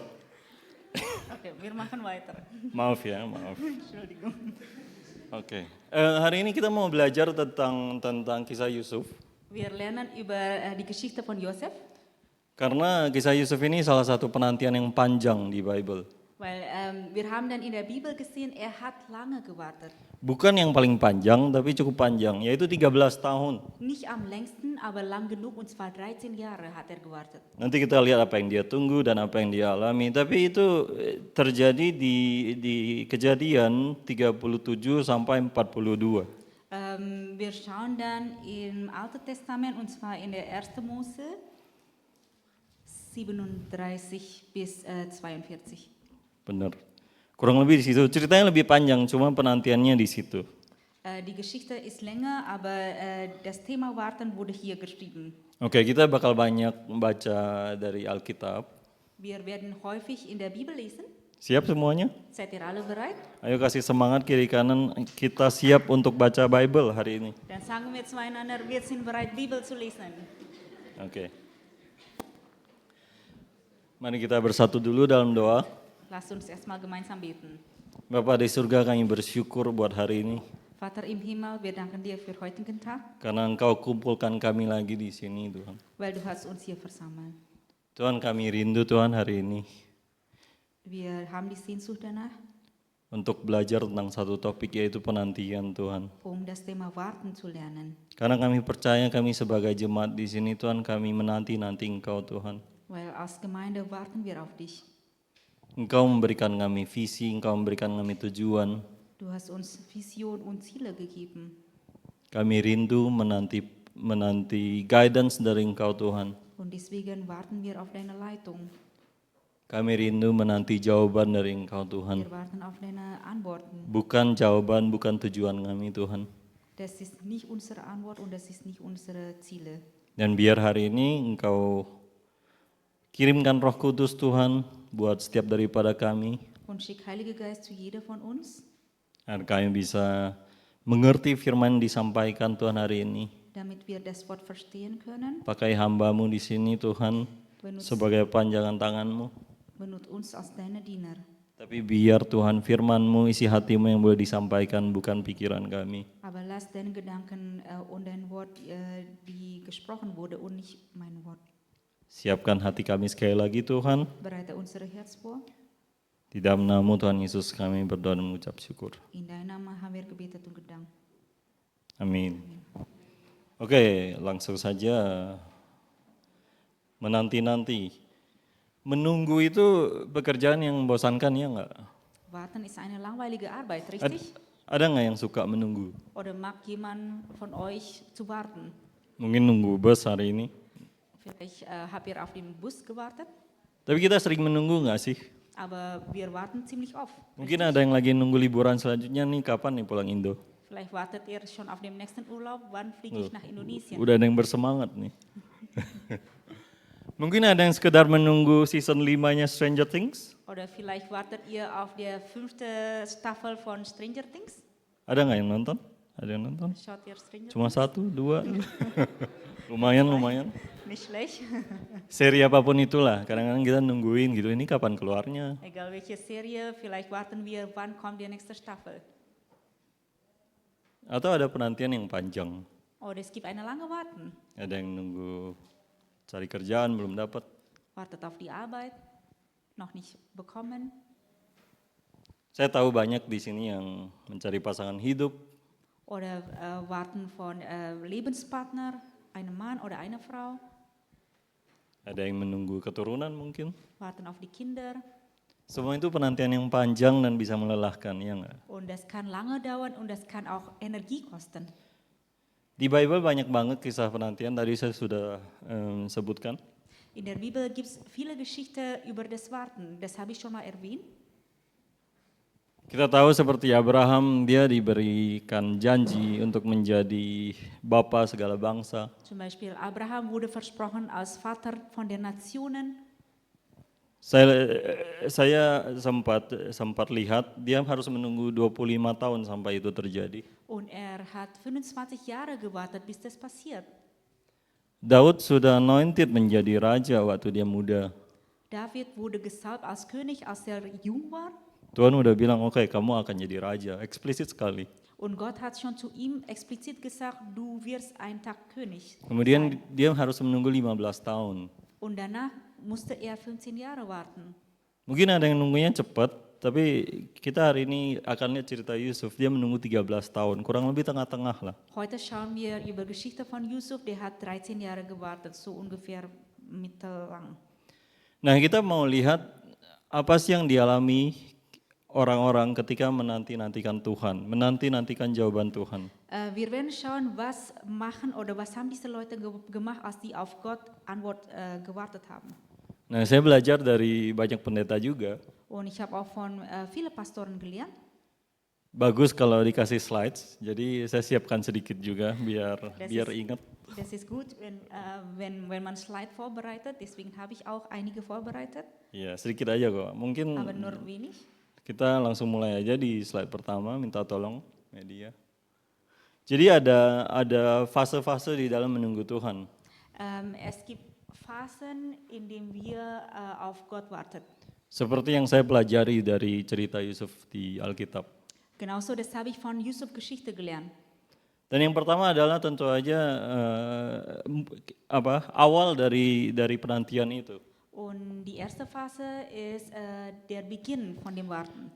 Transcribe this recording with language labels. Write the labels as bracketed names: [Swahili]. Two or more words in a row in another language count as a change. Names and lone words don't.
[German] Okay, wir machen weiter. [Indonesian] Maaf ya, maaf. [German] Entschuldigung. [Indonesian] Oke. Hari ini kita mau belajar tentang kisah Yusuf. [German] Wir lernen über die Geschichte von Josef, [Indonesian] Karena kisah Yusuf ini salah satu penantian yang panjang di Bible. [German] weil wir haben dann in der Bibel gesehen, er hat lange gewartet. [Indonesian] Bukan yang paling panjang, tapi cukup panjang, yaitu 13 tahun. [German] Nicht am längsten, aber lang genug, und zwar 13 Jahre hat er gewartet. [Indonesian] Nanti kita lihat apa yang dia tunggu dan apa yang dia alami. Tapi itu terjadi di Kejadian 37 sampai 42. [German] Wir schauen dann im Alten Testament, und zwar in der 1. Mose 37 bis 42. [Indonesian] Benar. Kurang lebih di situ. Ceritanya lebih panjang, cuma penantiannya di situ. [German] Die Geschichte ist länger, aber das Thema Warten wurde hier geschrieben. [Indonesian] Oke, kita bakal banyak membaca dari Alkitab. [German] Wir werden häufig in der Bibel lesen. [Indonesian] Siap semuanya? [German] Seid ihr alle bereit? [Indonesian] Ayo kasih semangat kiri kanan, kita siap untuk baca Bible hari ini. [German] Dann sagen wir zueinander, wir sind bereit, Bibel zu lesen. [Indonesian] Oke. Mari kita bersatu dulu dalam doa. [German] Lasst uns erstmal gemeinsam beten. [Indonesian] Bapa di surga, kami bersyukur buat hari ini. [German] Vater im Himmel, wir danken dir für heutigen Tag, [Indonesian] Karena Engkau kumpulkan kami lagi di sini, Tuhan. [German] weil du hast uns hier versammelt. [Indonesian] Tuhan, kami rindu Tuhan hari ini [German] Wir haben die Sehnsucht danach, [Indonesian] untuk belajar tentang satu topik yaitu penantian, Tuhan. [German] das Thema Warten zu lernen. [Indonesian] Karena kami percaya kami sebagai jemaat di sini, Tuhan, kami menanti-nanti Engkau, Tuhan. [German] Weil als Gemeinde warten wir auf dich. [Indonesian] Engkau memberikan kami visi, Engkau memberikan kami tujuan. [German] Du hast uns Vision und Ziele gegeben. [Indonesian] Kami rindu menanti guidance dari Engkau, Tuhan. [German] Und deswegen warten wir auf deine Leitung. [Indonesian] Kami rindu menanti jawaban dari Engkau, Tuhan. [German] Wir warten auf deine Antworten. [Indonesian] Bukan jawaban, bukan tujuan kami, Tuhan. [German] Das ist nicht unsere Antwort und das ist nicht unsere Ziele. [Indonesian] Dan biar hari ini Engkau kirimkan Roh Kudus, Tuhan, buat setiap daripada kami, [German] Und schick Heilige Geist zu jeder von uns, [Indonesian] agar kami bisa mengerti firman yang disampaikan Tuhan hari ini. [German] damit wir das Wort verstehen können. [Indonesian] Pakai hamba-Mu di sini, Tuhan, sebagai panjangan tangan-Mu. [German] Benut uns als deine Diener. [Indonesian] Tapi biar Tuhan firman-Mu, isi hati-Mu yang boleh disampaikan, bukan pikiran kami. [German] Aber lass deine Gedanken und dein Wort, die gesprochen wurde, und nicht mein Wort. [Indonesian] Siapkan hati kami sekali lagi, Tuhan. [German] Bereite unsere Herz vor. [Indonesian] Di dalam nama Tuhan Yesus kami berdoa dan mengucap syukur. [German] In deinem Namen haben wir gebetet und gedankt. [Indonesian] Amin. Oke, langsung saja. Menanti-nanti. Menunggu itu pekerjaan yang membosankan, ya enggak? [German] Warten ist eine langweilige Arbeit, richtig? [Indonesian] Ada nggak yang suka menunggu? [German] Oder mag jemand von euch zu warten? [Indonesian] Mungkin nunggu bus hari ini. [German] Vielleicht habt ihr auf den Bus gewartet, [Indonesian] Tapi kita sering menunggu nggak sih? [German] aber wir warten ziemlich oft. [Indonesian] Mungkin ada yang lagi nunggu liburan selanjutnya nih, kapan nih pulang Indo? [German] Vielleicht wartet ihr schon auf den nächsten Urlaub, wann fliege ich nach Indonesien? [Indonesian] Udah ada yang bersemangat nih. Mungkin ada yang sekedar menunggu season 5-nya Stranger Things? [German] Oder vielleicht wartet ihr auf der 5. Staffel von Stranger Things? [Indonesian] Ada nggak yang nonton? Ada yang nonton? [German] Schaut ihr Stranger [Indonesian] Cuma 1, 2? Lumayan. [German] Nicht schlecht. [Indonesian] Seri apapun itulah, kadang-kadang kita nungguin gitu, ini kapan keluarnya? [German] Egal welche Serie, vielleicht warten wir, wann kommt die nächste Staffel. [Indonesian] Atau ada penantian yang panjang, [German] Oder es gibt eine lange Warten. [Indonesian] ada yang nunggu cari kerjaan belum dapat. [German] Wartet auf die Arbeit, noch nicht bekommen. [Indonesian] Saya tahu banyak di sini yang mencari pasangan hidup, [German] Oder warten von Lebenspartner, einem Mann oder einer Frau. [Indonesian] ada yang menunggu keturunan mungkin. [German] Warten auf die Kinder. [Indonesian] Semua itu penantian yang panjang dan bisa melelahkan, ya nggak? [German] Und das kann lange dauern und das kann auch Energie kosten. [Indonesian] Di Bible banyak banget kisah penantian, tadi saya sudah sebutkan. [German] In der Bibel gibt es viele Geschichten über das Warten. Das habe ich schon mal erwähnt. [Indonesian] Kita tahu seperti Abraham, dia diberikan janji untuk menjadi bapa segala bangsa. [German] Zum Beispiel Abraham wurde versprochen als Vater von den Nationen. [Indonesian] Saya sempat lihat dia harus menunggu 25 tahun sampai itu terjadi. [German] Und hat 25 Jahre gewartet, bis das passiert. [Indonesian] Daud sudah anointed menjadi raja waktu dia muda. [German] David wurde gesalbt als König, als er jung war. [Indonesian] Tuhan udah bilang, oke, kamu akan jadi raja. Eksplisit sekali. [German] Und Gott hat schon zu ihm explizit gesagt, du wirst einen Tag König [Indonesian] Kemudian [German] sein. [Indonesian] dia harus menunggu 15 tahun. [German] Und danach musste er 15 Jahre warten. [Indonesian] Mungkin ada yang nunggunya cepat, tapi kita hari ini akan lihat cerita Yusuf. Dia menunggu 13 tahun, kurang lebih tengah-tengah lah. [German] Heute schauen wir über Geschichte von Yusuf, der hat 13 Jahre gewartet, so ungefähr mittellang. [Indonesian] Nah, kita mau lihat apa sih yang dialami orang-orang ketika menanti-nantikan Tuhan, menanti-nantikan jawaban Tuhan. [German] Wir werden schauen, was machen oder was haben diese Leute gemacht, als die auf Gott Antwort gewartet haben. [Indonesian] Nah, saya belajar dari banyak pendeta juga. [German] Und ich habe auch von vielen Pastoren gelernt. [Indonesian] Bagus kalau dikasih slides, jadi saya siapkan sedikit juga biar ingat. [German] Das ist gut, wenn man Slide vorbereitet, deswegen habe ich auch einige vorbereitet, [Indonesian] Ya, sedikit aja kok. Mungkin [German] aber nur wenig. [Indonesian] kita langsung mulai aja di slide pertama, minta tolong media. Jadi ada fase-fase di dalam menunggu Tuhan. [German] Es gibt Phasen, in denen wir auf Gott warten. [Indonesian] Seperti yang saya pelajari dari cerita Yusuf di Alkitab. [German] Genauso, das habe ich von Yusuf Geschichte gelernt. [Indonesian] Dan yang pertama adalah tentu aja awal dari penantian itu. [German] Und die erste Phase ist der Beginn von dem Warten.